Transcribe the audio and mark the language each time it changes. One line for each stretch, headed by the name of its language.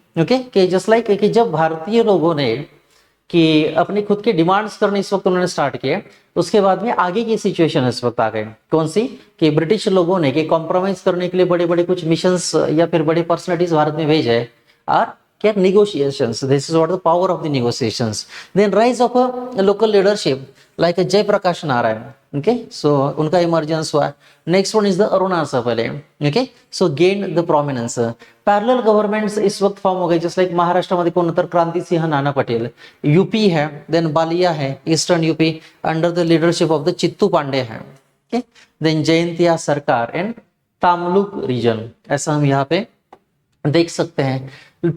Hindi: Okay, कि just like कि जब भारतीय लोगों ने कि अपनी खुद की डिमांड्स करने इस वक्त उन्होंने स्टार्ट किए, उसके बाद में आगे की सिचुएशन इस वक्त आ गई कौन सी कि ब्रिटिश लोगों ने कि कॉम्प्रोमाइज करने के लिए बड़े बड़े कुछ मिशंस या फिर बड़ी पर्सनालिटीज भारत में भेजे और क्या negotiations,
English: this is what the power of the negotiations. Then rise of a local leadership like a Jayaprakash Narayan, okay, so
Hindi: उनका इमर्जेंस हुआ।
English: Next one is the Aruna सफले, okay, so gain the prominence.
Hindi: Parallel governments इस वक्त form हो गए, just like
Marathi: Maharashtra मध्ये कोण तर
Hindi: क्रांती सिंह नाना Patel, UP है, देन बालिया है eastern UP under the leadership of the Chittu Pandey है, ओके, देन जयंतिया सरकार इन तामलुक रीजन, ऐसा हम यहाँ पे देख सकते हैं।